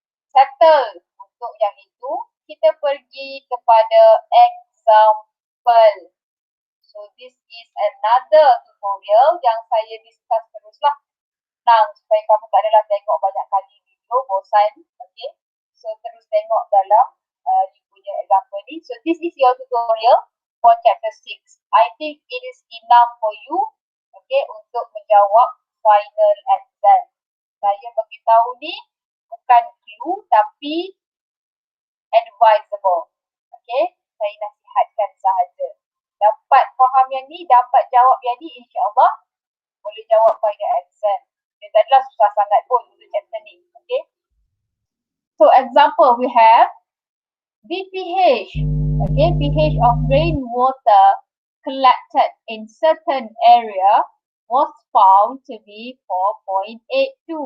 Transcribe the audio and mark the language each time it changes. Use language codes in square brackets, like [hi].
[ms] Settle untuk yang itu. Kita pergi kepada example. [en] So this is another tutorial [ms] yang saya [en] discuss [ms] teruslah. Senang supaya kamu tak adalah tengok banyak kali video, bosan. Okay. So terus tengok dalam you punya example ni. [en] So this is your tutorial for chapter 6. I think it is enough for you, okay, [ms] untuk menjawab [en] final exam. [ms] Saya beritahu ni bukan clue tapi advisable. Okay, saya nasihatkan sahaja. Dapat faham yang ni, dapat jawab yang ni, insya-Allah boleh jawab final exam. Dia tak adalah susah sangat pun untuk chapter ni. Okay. [en] So example we have the pH. Okay, pH of rainwater collected in certain area was found to be 4.82.